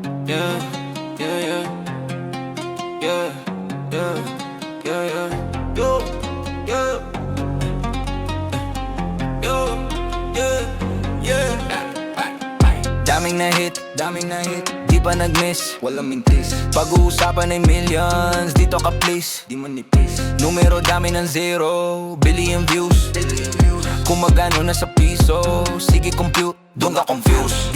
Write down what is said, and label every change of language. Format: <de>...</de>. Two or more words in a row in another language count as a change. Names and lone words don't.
<tl>yeah, yeah, yeah, yeah, yeah, yeah, yeah, yo, yeah, yo, yeah, yeah. Daming na hit, di pa nag-miss, walang mintis. Pag-uusapan ay millions, dito ka please, di manipis. Numero dami ng zero,</tl> <en>billion views.</en> <tl>Kung magano na sa piso, sige compute, doon ka confused.</tl>